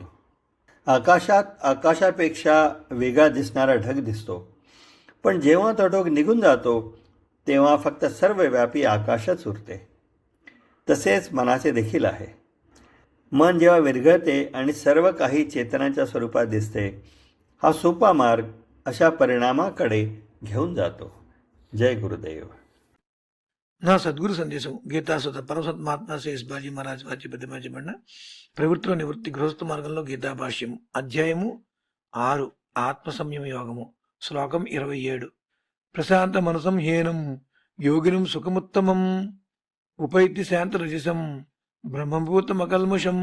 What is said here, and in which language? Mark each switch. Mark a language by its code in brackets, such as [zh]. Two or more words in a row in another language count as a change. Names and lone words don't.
[mr] आकाशापेक्षा वेगळा दिसणारा ढग दिसतो, पण जेव्हा तो ढग निघून जातो तेव्हा फक्त सर्वव्यापी आकाशच उरते. तसेच मनाचे देखील आहे. मन जेव्हा विरघळते आणि सर्व काही चेतनाच्या स्वरूपात दिसते, हा सोपा मार्ग अशा परिणामाकडे घेऊन जातो. जय गुरुदेव. [te] నా సద్గురు సందేశం గీతాసుత పరమసత్ మహాత్మా శ్రీ బాజీ మహారాజ్ వారి పెద్దమాజీ బండ ప్రవృత్తిలో నివృత్తి గృహస్థ మార్గంలో గీతా భాష్యం అధ్యాయము 6 ఆత్మ సంయమ యోగము శ్లోకం 27. [sa] ప్రశాంత మనసం హీనం యోగినం సుఖముత్తమం ఉపైతి శాంత రజసం బ్రహ్మభూతమకల్మషం.